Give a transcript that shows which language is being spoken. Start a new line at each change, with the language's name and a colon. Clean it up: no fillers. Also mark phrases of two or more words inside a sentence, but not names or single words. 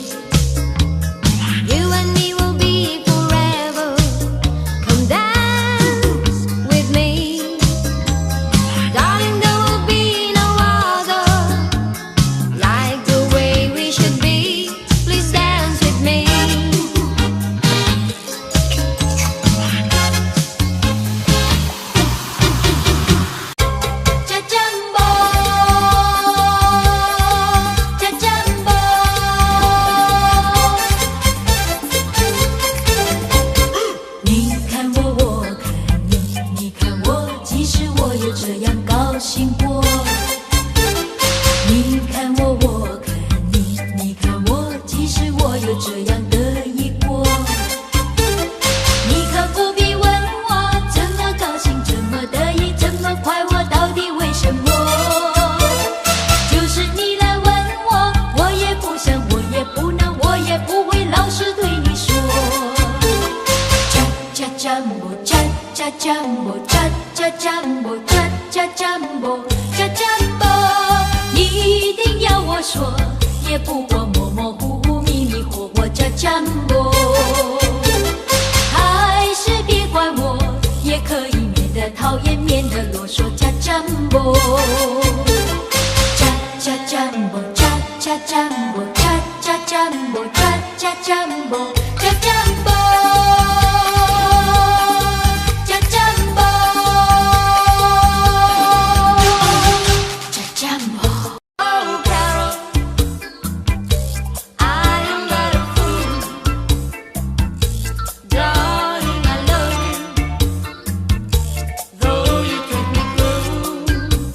English: You and me will be forever. Come dance with me. Darling, there will be no other like the way we should be. Please dance with me. Cha-jumbo, cha-jumbo.
Chinese: 你看我，我看你，你看我，其实我也这样高兴过。你看我，我看你，你看我，其实我也这样得意过。你可不必问我怎么高兴，怎么得意，怎么快活，到底为什么？就是你来问我，我也不想，我也不能，我也不会老实对你说。 cha cha jumbo, cha cha jumbo, cha cha jumbo, cha cha jumbo, cha jumbo。你一定要我说，也不过模模糊糊、迷迷糊糊， cha jumbo。还是别管我，也可以免得讨厌，免得啰嗦 ， cha jumbo。 cha cha jumbo, cha cha jumbo, cha cha jumbo, cha cha jumbo, cha jumbo。
English: Oh, Carol, I am not a fool. Darling, I love you, though you treat me cruel.